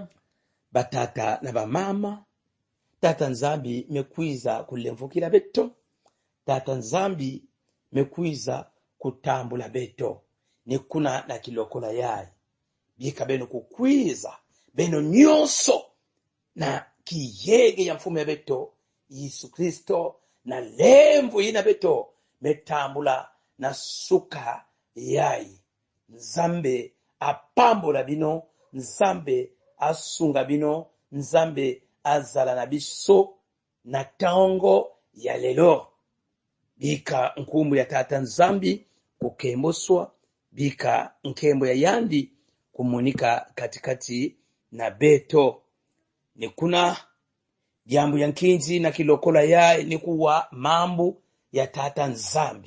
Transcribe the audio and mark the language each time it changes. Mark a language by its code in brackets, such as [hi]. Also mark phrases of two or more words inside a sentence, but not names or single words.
[kg] Batata na bamama, tata nzambi mekwiza kulemvukila beto, tata nzambi mekwiza kutambula beto nekuna na kilokola yayi bika beno kukwiza beno nyonso na kiyege ya mfumu ya beto Yesu Kristo na lemvu ina beto metambula na suka yayi. [ln] Nzambe apambula bino, nzambe asunga bino, nzambe azala na biso na tango ya lelo. [kg] Bika nkumbu ya tata nzambi kukemboswa, bika nkembo ya yandi kumunika katikati na beto. Nikuna jambu ya nkinzi na kilokola ya nikuwa mambu ya tata nzambi.